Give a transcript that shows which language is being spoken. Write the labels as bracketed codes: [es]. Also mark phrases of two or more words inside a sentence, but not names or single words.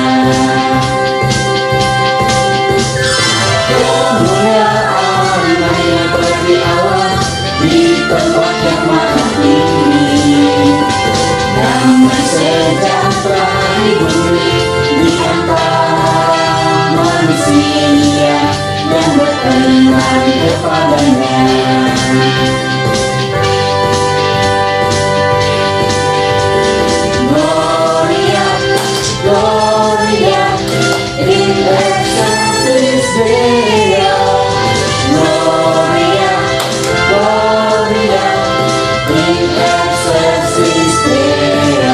[id] Kemuliaan hanya bagi Allah di tempat yang maha tinggi. Damai sejahtera di bumi, di antara manusia yang berkenan kepadanya. [la] Gloria, Gloria, in excelsis Deo. Gloria, Gloria, in excelsis Deo.